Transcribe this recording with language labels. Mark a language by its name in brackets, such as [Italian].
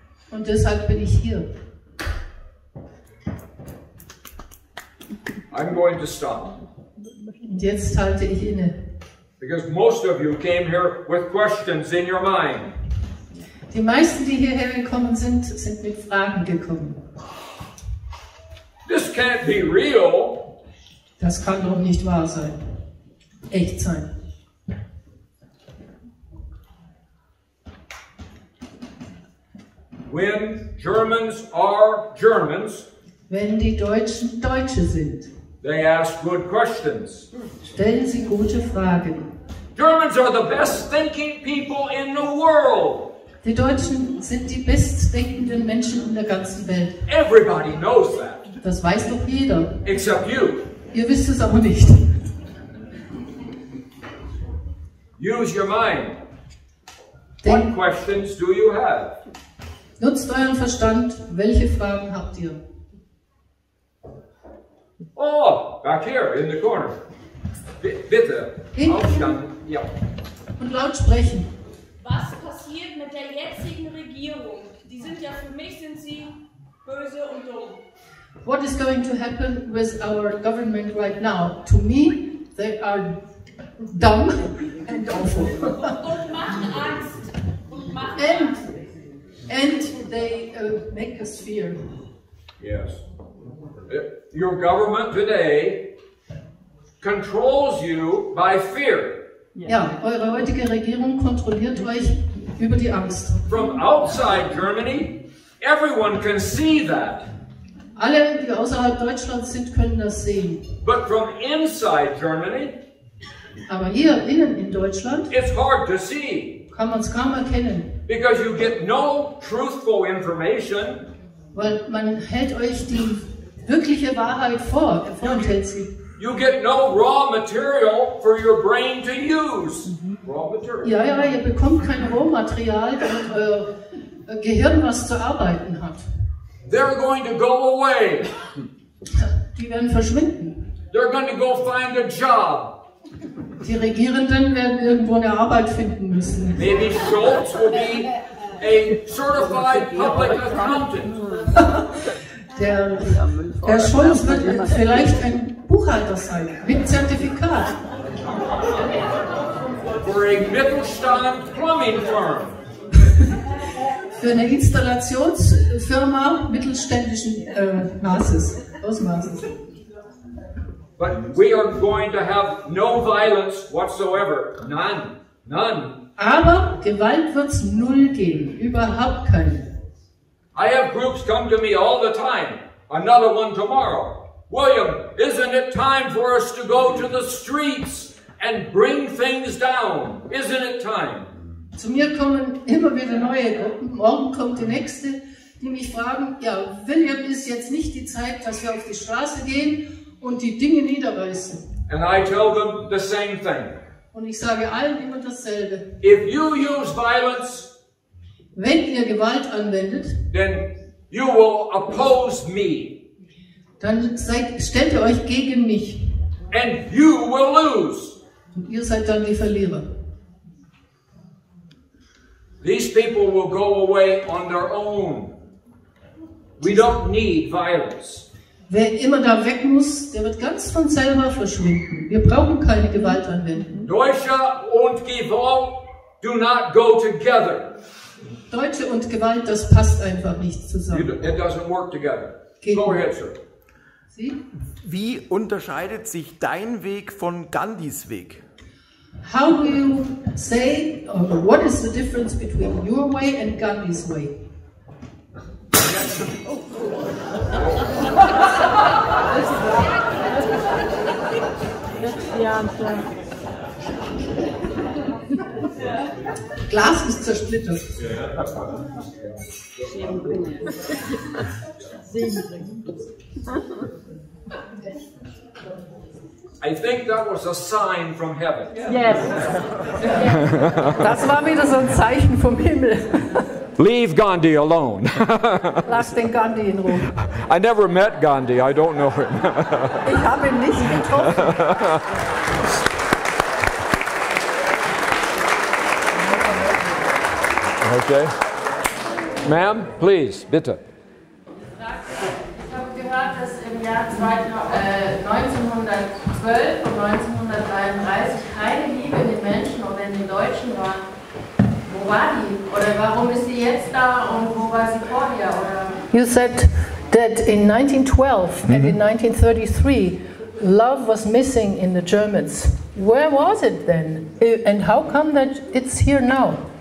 [German] Und deshalb bin ich hier. [English] I'm going to stop. [German] Und jetzt halte ich inne. [English] Because most of you came here with questions in your mind. [German] Die meisten, die hierher gekommen sind, sind mit Fragen gekommen. [English] This can't be real. [German] Das kann doch nicht wahr sein. Echt sein. [English] When Germans are Germans, [German] Wenn die Deutschen Deutsche sind, [English] they ask good questions. [German] stellen sie gute Fragen. [English] Germans are the best thinking people in the world. [German] Die Deutschen sind die bestdenkenden Menschen in der ganzen Welt. [English] Everybody knows that, [German] Das weiß doch jeder. [English] except you. [German] Ihr wisst es aber nicht. [English] Use your mind. What questions do you have? [German] Nutzt euren Verstand. Welche Fragen habt ihr? [English] Oh, back here in the corner. [German] Bitte, aufstanden. Ja. Und laut sprechen. Was passiert mit der jetzigen Regierung? Die sind ja für mich sind sie böse und dumm. [English] What is going to happen with our government right now? To me, they are dumb and awful. [German] Und machen Angst. Und machen Angst. [English] And they make us fear. Yes. Your government today controls you by fear. [German] Ja, eure heutige Regierung kontrolliert euch über die Angst. [English] From outside Germany, everyone can see that. [German] Alle, die außerhalb Deutschlands sind, können das sehen. [English] But from inside Germany, [German] Aber hier innen in Deutschland [English] it's hard to see. [German] kann man es kaum erkennen. [English] Because you get no truthful information. [German] Weil man hält euch die wirkliche Wahrheit vor, er vorenthält sie. [English] You get no raw material for your brain to use. Raw material. [German] Ja, ihr bekommt kein Rohmaterial, damit euer Gehirn was zu arbeiten hat. [English] They're going to go away. [German] Die werden verschwinden. [English] They're going to go find a job. [German] Die Regierenden werden irgendwo eine Arbeit finden müssen. [English] Maybe Schultz will be a certified public accountant. [German] Der Scholz wird vielleicht ein Buchhalter sein, mit Zertifikat. [English] For a Mittelstand plumbing firm. [German] Für eine Installationsfirma mittelständischen Ausmaßes. [English] But we are going to have no violence whatsoever. None. None. [German] Aber Gewalt wird es null geben. Überhaupt keine. [English] I have groups come to me all the time. Another one tomorrow. William, isn't it time for us to go to the streets and bring things down? Isn't it time? [German] Zu mir kommen immer wieder neue Gruppen. Morgen kommt die nächste, die mich fragen, ja, William, ist jetzt nicht die Zeit, dass wir auf die Straße gehen und die Dinge niederreißen. [English] And I tell them the same thing. [German] Und ich sage allen immer dasselbe. [English] If you use violence, [German] wenn ihr Gewalt anwendet, [English] then you will oppose me. [German] Dann stellt ihr euch gegen mich. [English] And you will lose. [German] Und ihr seid dann die Verlierer. [English] These people will go away on their own. We don't need violence. [German] Wer immer da weg muss, der wird ganz von selber verschwinden. Wir brauchen keine Gewalt anwenden. Deutsche und Gewalt [English] do not go together. [German] Deutsche und Gewalt, das passt einfach nicht zusammen. [English] It doesn't work together. [German] Geht [English] Go [German] nicht. [English] ahead, sir. [German] Sie? Wie unterscheidet sich dein Weg von Gandhis Weg? [English] How do you say, or what is the difference between your way and Gandhi's way? [German] Glas ist zersplittert. [English] I think that was a sign from heaven. Yes. [German] Das war wieder so ein Zeichen vom Himmel. [English] Leave Gandhi alone. [German] Lass den Gandhi in Ruhe. [English] I never met Gandhi. I don't know him. [German] Ich habe ihn nicht getroffen. [English] Okay. Ma'am, please, bitte. [German] Ich habe gehört, dass im Jahr 1912 und 1933 keine Liebe in den Menschen oder in den Deutschen war. Wo war die? Oder warum ist sie jetzt da und wo war sie vorher? Oder? [English] You said that in 1912 and in 1933 love was missing in the Germans. Where was it then? And how come that it's here now?